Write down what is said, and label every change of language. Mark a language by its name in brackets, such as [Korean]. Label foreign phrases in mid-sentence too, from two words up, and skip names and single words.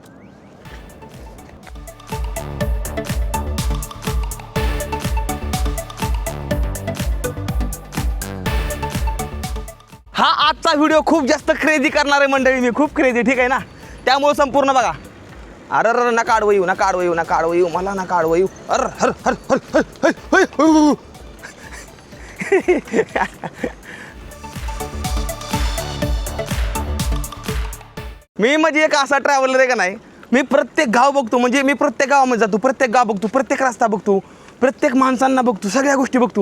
[Marathi] हा आजचा व्हिडिओ खूप जास्त क्रेझी करणार आहे मंडळी. मी खूप क्रेझी, ठीक आहे ना. त्यामुळे संपूर्ण बघा. अरे अरे नका आडवं येऊ, नका आडवं येऊ, नका आडवं येऊ, मला नका आडवं येऊ. अरे हर हर हर हर. मी म्हणजे एक असा ट्रॅव्हलर आहे का नाही. मी प्रत्येक गाव बघतो, म्हणजे मी प्रत्येक गावामध्ये जातो, प्रत्येक गाव बघतो, प्रत्येक रस्ता बघतो, प्रत्येक माणसांना बघतो, सगळ्या गोष्टी बघतो.